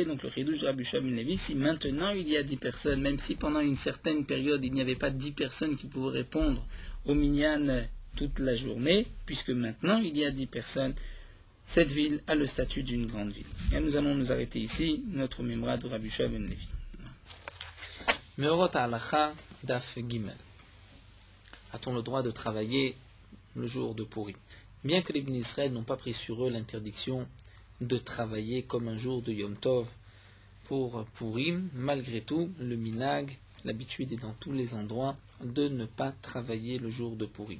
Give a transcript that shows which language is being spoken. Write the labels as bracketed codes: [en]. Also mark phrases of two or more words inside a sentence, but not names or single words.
[fr] Donc le chidouche de Rabbi Yehoshua ben Levi, si maintenant il y a 10 personnes, même si pendant une certaine période il n'y avait pas 10 personnes qui pouvaient répondre au minyan toute la journée, puisque maintenant il y a 10 personnes, cette ville a le statut d'une grande ville. Et nous allons nous arrêter ici, notre mémoire de Rabbi Yehoshua ben Levi. [he] מאורות הלכה דף גימל. [fr] A-t-on le droit de travailler le jour de Purim? Bien que les [he] בני ישראל [fr] n'ont pas pris sur eux l'interdiction de travailler comme un jour de [he] יום טוב [fr] pour Purim, malgré tout, le minag, l'habitude est dans tous les endroits de ne pas travailler le jour de Purim.